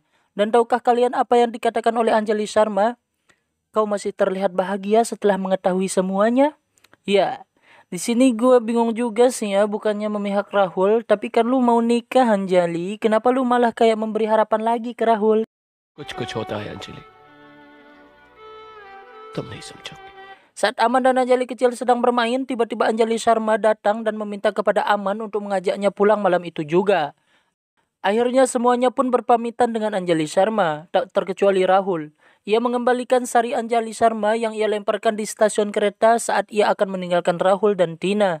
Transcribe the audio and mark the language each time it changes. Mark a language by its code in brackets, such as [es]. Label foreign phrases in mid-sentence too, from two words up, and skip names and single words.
[id] Dan tahukah kalian apa yang dikatakan oleh Anjali Sharma? Kau masih terlihat bahagia setelah mengetahui semuanya? Ya, di sini gue bingung juga sih ya, bukannya memihak Rahul, tapi kan lu mau nikah Anjali, kenapa lu malah kayak memberi harapan lagi ke Rahul? [hi] कुछ होता है अंजलि, तुम नहीं समझोगे. [id] Saat Aman dan Anjali kecil sedang bermain, tiba-tiba Anjali Sharma datang dan meminta kepada Aman untuk mengajaknya pulang malam itu juga. Akhirnya semuanya pun berpamitan dengan Anjali Sharma, tak terkecuali Rahul. Ia mengembalikan sari Anjali Sharma yang ia lemparkan di stasiun kereta saat ia akan meninggalkan Rahul dan Tina.